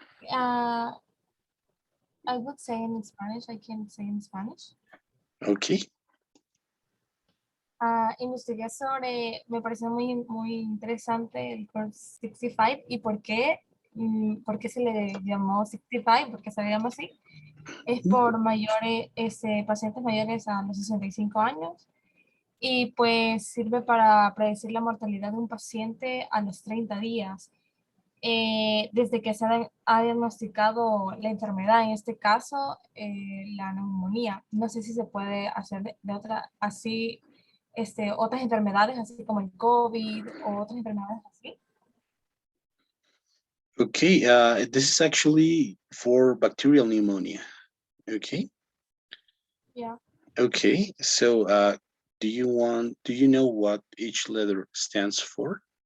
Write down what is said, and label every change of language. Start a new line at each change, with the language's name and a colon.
English: Uh, I would say in Spanish. I can say in Spanish. Okay.
Spanish: Investigué sobre, me pareció muy interesante el course 65 y por qué se le llamó 65, por qué se le llama así. Es por mayores, pacientes mayores a los 65 años y pues sirve para predecir la mortalidad de un paciente a los 30 días. Desde que se ha diagnosticado la enfermedad, en este caso la neumonía. No sé si se puede hacer de otra, así, otras enfermedades, así como el COVID o otras enfermedades así.
English: Okay. This is actually for bacterial pneumonia. Okay. Yeah. Okay. So, do you know what each letter stands for?